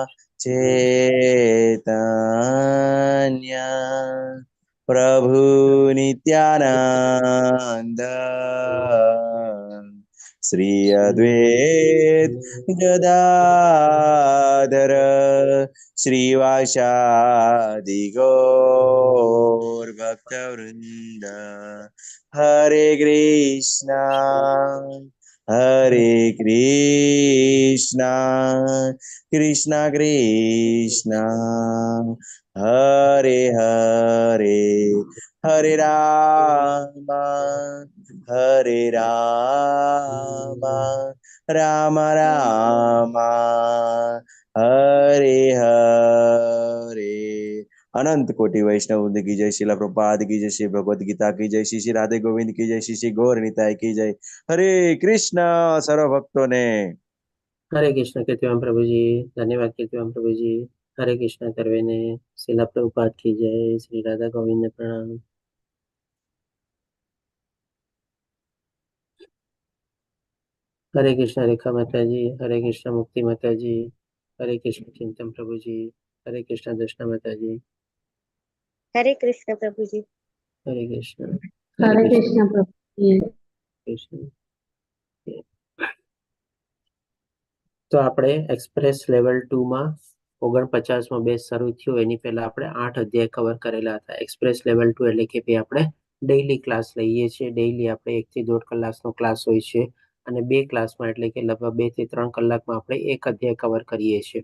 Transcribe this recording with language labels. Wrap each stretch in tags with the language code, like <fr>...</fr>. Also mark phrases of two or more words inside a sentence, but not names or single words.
<hi>चैतन्य प्रभु नित्यानंद श्री अद्वैत गदाधर श्रीवासादि गौर भक्तवृंद हरे कृष्णा कृष्णा कृष्णा हरे हरे हरे राम राम राम हरे हरे। अनंत कोटि वैष्णव वृंद की जय, शिला प्रभुपाद की जय, श्री भगवद गीता की जय, श्री श्री राधे गोविंद की जय, श्री श्री गौर निताय की जय। हरे कृष्णा सर्व भक्तों ने। हरे कृष्ण कीर्तिवान प्रभु जी, धन्यवाद कीर्तिवान प्रभु जी। हरे कृष्ण करवे ने शिला प्रभुपाद की जय, श्री राधा गोविंद ने प्रणाम। हरे कृष्ण रेखा माता जी, हरे कृष्ण मुक्ति माता जी, हरे कृष्ण चिंतन प्रभु जी, हरे कृष्ण दर्शना माता जी, हरे कृष्ण प्रभु जी। हरे कृष्ण हरे कृष्ण प्रभु जी। कृष्ण।</hi> <gu>તો આપણે એક્સપ્રેસ લેવલ 2 માં 49મો બેચ શરૂ થયો એની પહેલા આપણે 8 અધ્યાય કવર કરેલા હતા. એક્સપ્રેસ લેવલ 2 એટલે કે ભાઈ આપણે</gu> <en>daily class</en> <gu>લઈએ છીએ. ડેઈલી આપણે 1 થી 1.5 કલાકનો ક્લાસ હોય છે અને 2 ક્લાસમાં એટલે કે લગભગ 2 થી 3 કલાકમાં આપણે એક અધ્યાય કવર કરીએ છીએ.</gu>